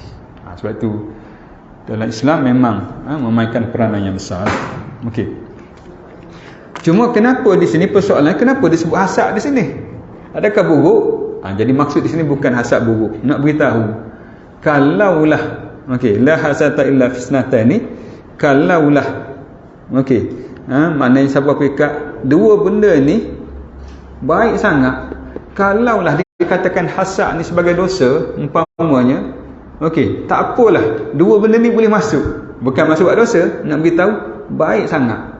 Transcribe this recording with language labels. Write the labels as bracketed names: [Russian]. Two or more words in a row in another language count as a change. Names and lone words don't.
[Malay] Sebab itu dalam Islam memang memainkan peranan yang besar. Okey. Cuma kenapa di sini persoalan, kenapa disebut hasad di sini? Adakah buruk? Jadi maksud di sini bukan hasad buruk. Nak beritahu, kalaulah Okey, [Arabic] لا حسد إلا في اثنتين kalaulah. [Malay] Okey. Maknanya siapa pekat dua benda ni baik sangat. Kalaulah dikatakan hasad ni sebagai dosa umpamanya, okey, tak apalah. Dua benda ni boleh masuk. Bukan masuk buat dosa, nak beritahu baik sangat.